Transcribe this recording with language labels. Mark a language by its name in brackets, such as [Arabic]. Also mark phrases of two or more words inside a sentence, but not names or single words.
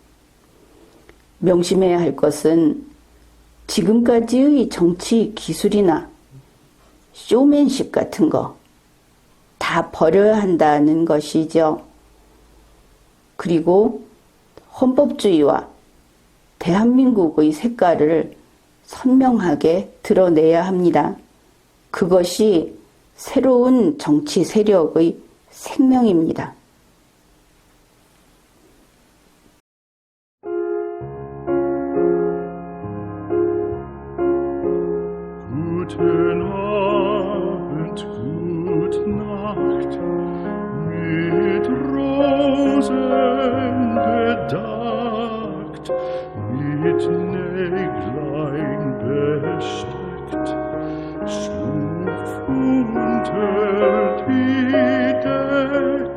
[Korean] 명심해야 할 것은 지금까지의 정치 기술이나 쇼맨십 같은 거 다 버려야 한다는 것이죠. 그리고 헌법주의와 대한민국의 색깔을 선명하게 드러내야 합니다. 그것이 새로운 정치 세력의 생명입니다. [German] Guten Abend, gute Nacht, mit Rosen bedeckt, mit Näglein besteckt, schlupf unter die Deck.